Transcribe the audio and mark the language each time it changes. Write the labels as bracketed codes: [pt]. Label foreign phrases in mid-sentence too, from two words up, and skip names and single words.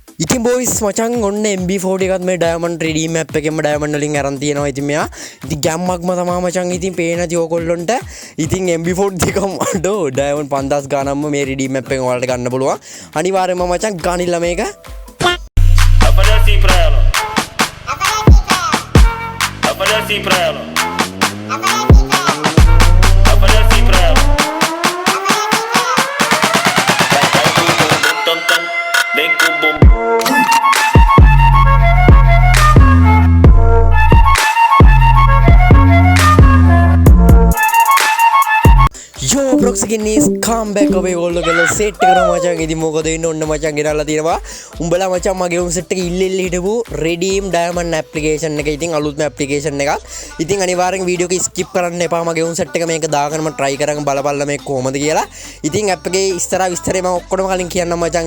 [si] ඉතින් බොයිස් මචං ඔන්න MB40 එකත් මේ [en] diamond redeem app [si] එකෙන්ම ඩයමන්ඩ් වලින් අරන් තියෙනවා. ඉතින් මෙයා ඉතින් ගැම්මක්ම තමයි මචං. ඉතින් පේන නැති ඕගොල්ලොන්ට ඉතින් MB40 එකම අඩෝ ඩයමන්ඩ් 5000 ගානක්ම මේ [en] redeem app [si] එකෙන් ඔයාලට ගන්න පුළුවන්. අනිවාර්යයෙන්ම මචං ගානිල්ල මේක. [pt] Apareci pra ela. Apareci pra ela. Apareci pra ela. Vem com o bumbum. [en] Yo Brooks again is come back away [si] ඔයගොල්ලෝ ගල සෙට් කරනවා මචං. ඉතින් මොකද වෙන්නේ ඔන්න මචං ගෙනල්ලා තියෙනවා. උඹලා මචං මගේ උන් සෙට් එක ඉල්ල හිටපු [en] redeem diamond application [si] එක. ඉතින් අලුත්ම application එකක්. ඉතින් අනිවාර්යෙන් වීඩියෝ එක skip කරන්න එපා. මගේ උන් සෙට් එක මේක දාගන්න මම try කරගෙන බලපල්ලා මේක කොහොමද කියලා. ඉතින් app එකේ ඉස්සරහ විස්තරේ මම ඔක්කොම කලින් කියන්නම් මචං.